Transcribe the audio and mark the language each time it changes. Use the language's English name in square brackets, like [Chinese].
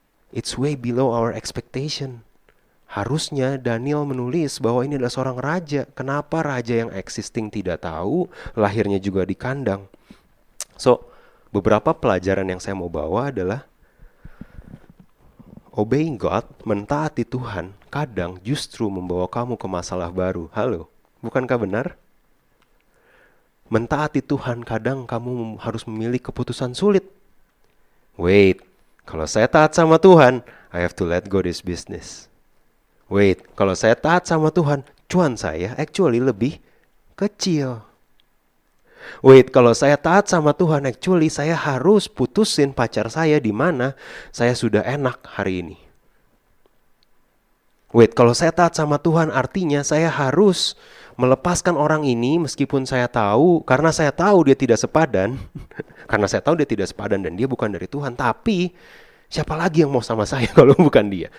[English] It's way below our expectation. [Indonesian] Harusnya Daniel menulis bahwa ini adalah seorang raja. Kenapa raja yang existing tidak tahu, lahirnya juga di kandang? So, beberapa pelajaran yang saya mau bawa adalah [English] obeying God, [Indonesian] mentaati Tuhan, kadang justru membawa kamu ke masalah baru. Halo, bukankah benar? Mentaati Tuhan kadang kamu harus memilih keputusan sulit. [English] Wait, [Indonesian] kalau saya taat sama Tuhan, [English] I have to let go this business. [Indonesian] Wait, kalau saya taat sama Tuhan, cuan saya actually lebih kecil. Wait, kalau saya taat sama Tuhan, actually saya harus putusin pacar saya di mana saya sudah enak hari ini. Wait, kalau saya taat sama Tuhan, artinya saya harus melepaskan orang ini meskipun saya tahu, karena saya tahu dia tidak sepadan, karena saya tahu dia tidak sepadan dan dia bukan dari Tuhan, tapi siapa lagi yang mau sama saya kalau bukan dia?